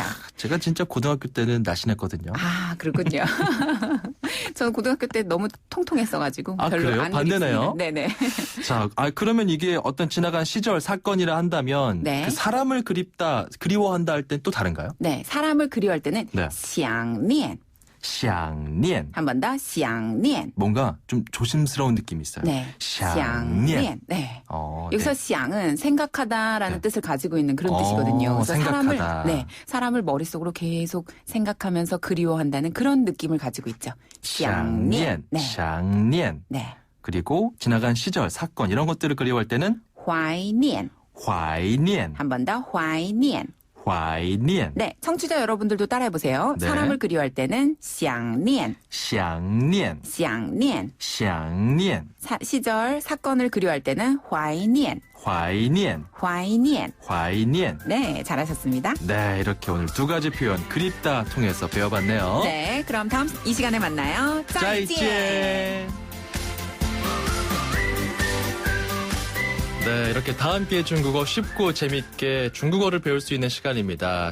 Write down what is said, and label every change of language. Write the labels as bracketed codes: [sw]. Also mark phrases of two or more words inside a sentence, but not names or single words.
[ko] 제가 진짜 고등학교 때는 날씬했거든요. 그렇군요. 저는 고등학교 때 너무 통통했어가지고 별로 그래요? 안 반대네요. 네네. 자, 그러면 이게 어떤 지나간 시절 사건이라 한다면 네. 그 사람을 그리워한다 할 땐 또 다른가요? 네, 사람을 그리워할 때는 네. 想念. 想念. 한 번 더 想念. 뭔가 좀 조심스러운 느낌이 있어요. 네. 想念. 네. 네. 여기서 想은 생각하다라는 뜻을 가지고 있는 그런 뜻이거든요. 그래서 생각하다. 사람을 머릿속으로 계속 생각하면서 그리워한다는 그런 느낌을 가지고 있죠. 想念. 네. 想念. 네. 그리고 지나간 시절, 사건 이런 것들을 그리워할 때는 怀念. 怀念. 한 번 더 怀念. 怀念. 네, 청취자 여러분들도 따라해보세요. 네. 사람을 그리워할 때는 想念. 想念. 想念. 想念. 시절, 사건을 그리워할 때는 怀念. 怀念. 怀念. 怀念. 네, 잘하셨습니다. 네, 이렇게 오늘 두 가지 표현 그립다 통해서 배워봤네요. 네, 그럼 다음 이 시간에 만나요. 再见. 네, 이렇게 다 함께 중국어 쉽고 재밌게 중국어를 배울 수 있는 시간입니다.